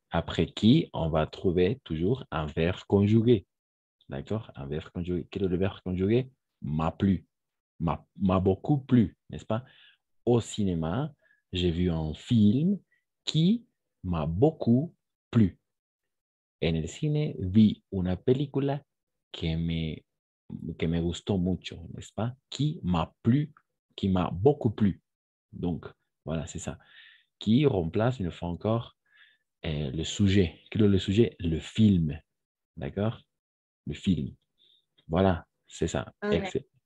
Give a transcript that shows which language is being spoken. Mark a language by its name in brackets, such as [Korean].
[French] Après qui, on va trouver toujours un verbe conjugué. D'accord? Un verbe conjugué. Quel est le verbe conjugué? M'a plu. M'a beaucoup plu, n'est-ce pas? Au cinéma, j'ai vu un film qui m'a beaucoup plu. [Spanish] En el cine vi una película que me gustó mucho, [French] n'est-ce pas? Qui m'a plu, qui m'a beaucoup plu. Donc, voilà, c'est ça. Qui remplace une fois encore le sujet. Quel est le sujet? Le film. D'accord? Le film. Voilà, c'est ça. Ok.